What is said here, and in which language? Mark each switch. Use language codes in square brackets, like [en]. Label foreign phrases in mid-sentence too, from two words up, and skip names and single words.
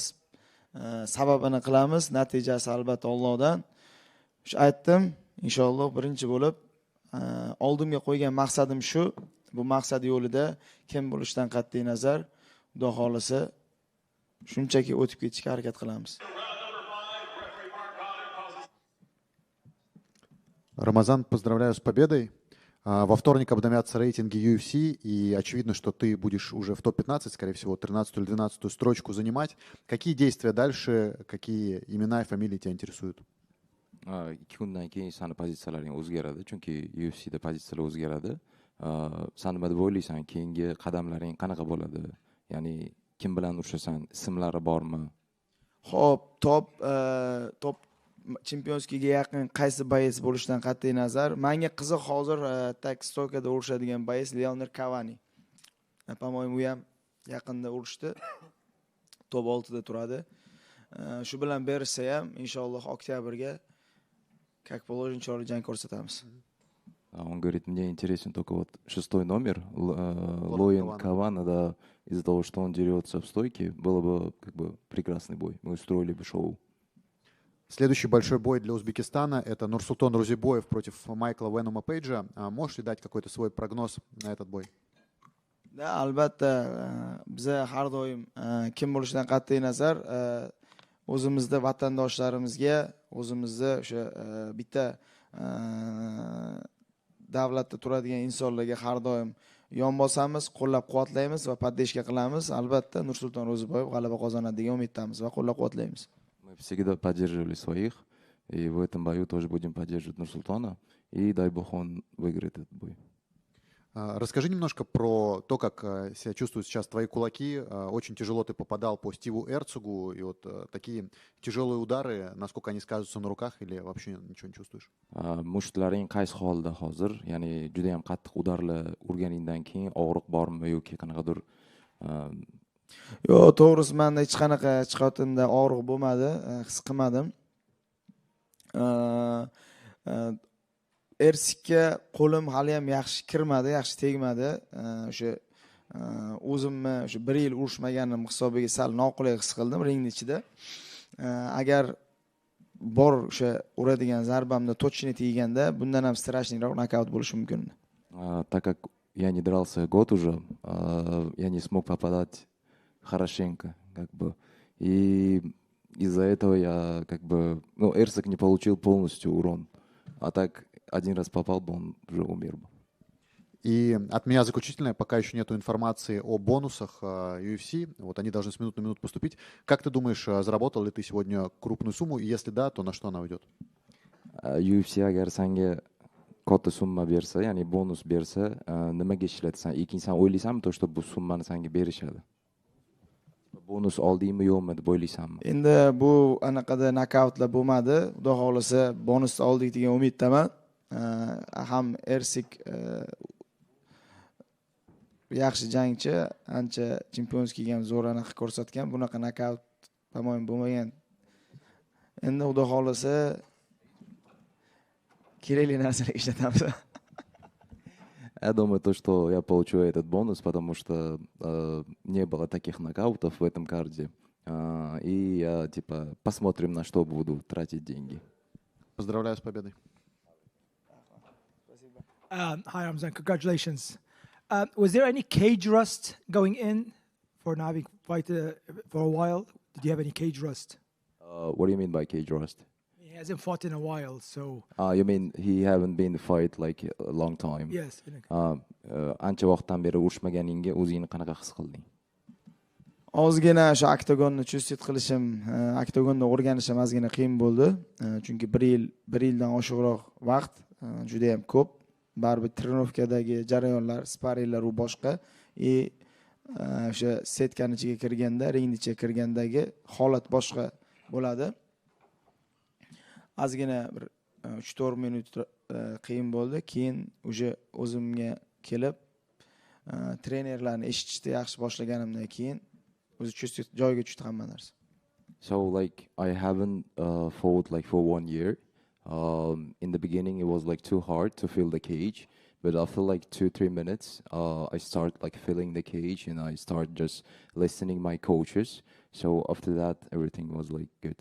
[uz] Sababini qilamiz, natijasi albatta Allohdan. Shu aytdim, inshaalloh birinchi bo'lib oldimga qo'ygan maqsadim shu. Bu maqsad yo'lida kim bo'lishidan qat'iy nazar, xudo xolisa shunchaki o'tib ketishga harakat qilamiz. [ru] Рамазан, поздравляю с победой. Во вторник обновятся рейтинги UFC, и очевидно, что ты будешь уже в топ-15, скорее всего, 13 или 12 строчку занимать. Какие действия дальше, какие имена и фамилии тебя интересуют? [uz] 2 kundan keyin sani pozitsiyalaring o'zgaradi, chunki UFCda pozitsiyalar o'zgaradi. Sen nima deb o'ylaysan, keyingi qadamlaring qanaqa bo'ladi? Ya'ni kim bilan urushasan, ismlari bormi? Xo'p, top chempionskiga yaqin qaysi boys bo'lishidan qat'iy nazar, menga qiziq hozir tak stoykada urushadigan boys Leonard Cavani. [ru] По-моему, [uz] u ham yaqinda urushdi. Top 6 da turadi. Shu bilan bersa ham inshaalloh oktyabrga [ru] как положено [uz] chiroyli jang ko'rsatamiz. [ru] Он говорит, мне интересен только вот 6-й номер, Лоин Лоин Кавана, да, из-за того, что он дерется в стойке, было бы как бы прекрасный бой. Мы устроили бы шоу. Следующий большой бой для Узбекистана — это Нурсултан Рузибоев против Майкла Венома Пейджа. Можешь ли дать какой-то свой прогноз на этот бой? Да, [uz] albatta biza har doim kim bo'lishidan qat'iy nazar o'zimizni vatandoshlarimizga o'zimizni o'sha bitta davlatda turadigan insonlarga har doim yon bosamiz, qo'llab-quvvatlaymiz va poddeshka qilamiz. Albatta Nursulton Ro'ziboyev g'alaba qozonadi degan umiddamiz va qo'llab-quvvatlaymiz. [ru] Мы всегда поддерживали своих, и в этом бою тоже будем поддерживать Нурсултана, и дай бог он выиграет этот бой. Расскажи немножко про то, как себя чувствуют сейчас твои кулаки. Очень тяжело ты попадал по Стиву Эрцугу, и вот такие тяжелые удары, насколько они сказываются на руках, или вообще ничего не чувствуешь? [uz] Mushtlaring qaysi holda hozir? Ya'ni juda ham qattiq udarlar urganingdan keyin og'riq bormi yoki qanaqadir Yo'q, to'g'risi menda hech qanaqa chiqayotimda og'riq bo'lmadi, his qilmadim. Ersikka qo'lim hali ham yaxshi kirmadi, yaxshi tegmadi. O'sha o'zimni o'sha 1 yil urishmaganim hisobiga sal noqulay his qildim ringning ichida. Agar bor o'sha uradigan zarbamda точно teganda, bundan ham strashniroq nokaut bo'lishi mumkin. [ru] Так как я не дрался год уже, я не смог попадать хорошенько, как бы. И из-за этого я как бы, ну, Эрсик не получил полностью урон. А так один раз попал бы, он уже умер бы. И от меня заключительное, пока еще нету информации о бонусах UFC, вот они должны с минуты на минуту поступить. Как ты думаешь, заработал ли ты сегодня крупную сумму, и если да, то на что она уйдет? [uz] UFC agar senga katta summa bersa, ya'ni bonus bersa, nimaga ishlatasan? Keyin sen o'ylaysanmi, [ru] то, что [uz] bu summani senga berishadi? Bonus oldingmi yo'qmi deb o'ylaysanmi? Endi bu anaqada nokautlar bo'lmadi. Xudo xolasa bonus oldik degan umiddaman. Ham Ersik yaxshi jangchi, ancha chempionskiga ham zo'r anaqa ko'rsatgan. Bunaqa nokaut по-моему bo'lmagan. Endi Xudo xolasa kerakli narsalarga ishlatamiz. [ru] Я думаю, то, что я получу этот бонус, потому что не было таких нокаутов в этом карде. И я, типа, посмотрим, на что буду тратить деньги. Поздравляю с победой. [en] Hi, Ramzan. Congratulations. Was there any cage rust going in for not having fighted for a while? Did you have any cage rust? What do you mean by cage rust? He hasn't fought in a while, so You mean he haven't been to fight like a long time? yes. [uz] Ancha vaqtdan beri urushmaganingga o'zingni qanaqa his qilding? Ozgina o'sha oktagonni chustit qilishim, oktagonda o'rganishim ozgina qiyin bo'ldi. Chunki 1 yildan oshiqroq vaqt juda ham ko'p. Baribir trenovkadagi jarayonlar, sparinglar u boshqa. O'sha setkani ichiga kirganda, ringning ichiga kirgandagi holat boshqa bo'ladi. Ozgina bir 3-4 minut qiyin bo'ldi. Keyin o'sha o'zimga kelib trenerlarni eshitishni yaxshi boshlaganimdan keyin o'zi joyiga tushdi hamma narsa. [en] So like I haven't fought like for 1 year. In the beginning it was like too hard to feel the cage, but after like 2-3 minutes I start like feeling the cage and I start just listening my coaches. So after that everything was like good.